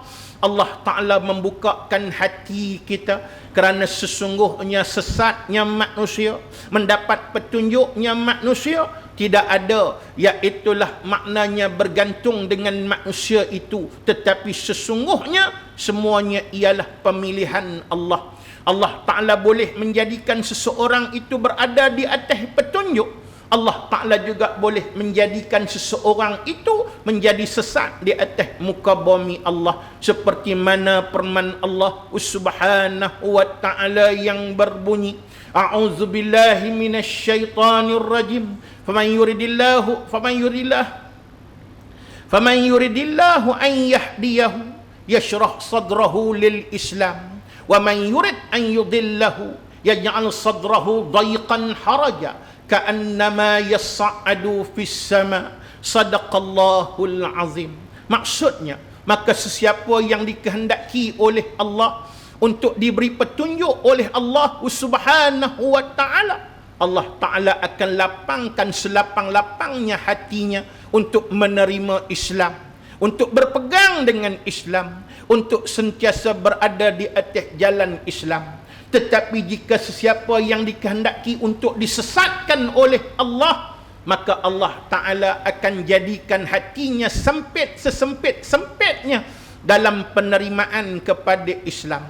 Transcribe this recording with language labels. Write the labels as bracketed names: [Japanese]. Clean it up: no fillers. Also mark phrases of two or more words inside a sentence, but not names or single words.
[Malay] Allah Ta'ala membukakan hati kita, kerana sesungguhnya sesatnya manusia, mendapat petunjuknya manusia tidak ada, iaitulah maknanya bergantung dengan manusia itu, tetapi sesungguhnya semuanya ialah pemilihan Allah. Allah Ta'ala boleh menjadikan seseorang itu berada di atas petunjuk. Allah Ta'ala juga boleh menjadikan seseorang itu menjadi sesat di atas muka bumi Allah. Seperti mana firman Allah [Arabic] سبحانه وتعالى [Malay] yang berbunyi, [Arabic] أعوذ بالله من الشيطان الرجيم. فمن يرد الله أن يهديه يشرح صدره للإسلام. ومن يرد أن يضله يجعل صدره ضيقا حرجا كأنما يصعد في السماء. صدق الله العظيم. [Malay] Maksudnya, maka sesiapa yang dikehendaki oleh Allah untuk diberi petunjuk oleh Allah [Arabic] سبحانه وتعالى, [Malay] Allah Ta'ala akan lapangkan selapang-lapangnya hatinya untuk menerima Islam, untuk berpegang dengan Islam, untuk sentiasa berada di atas jalan Islam. Tetapi jika sesiapa yang dikehendaki untuk disesatkan oleh Allah, maka Allah Ta'ala akan jadikan hatinya sempit sesempit-sempitnya dalam penerimaan kepada Islam.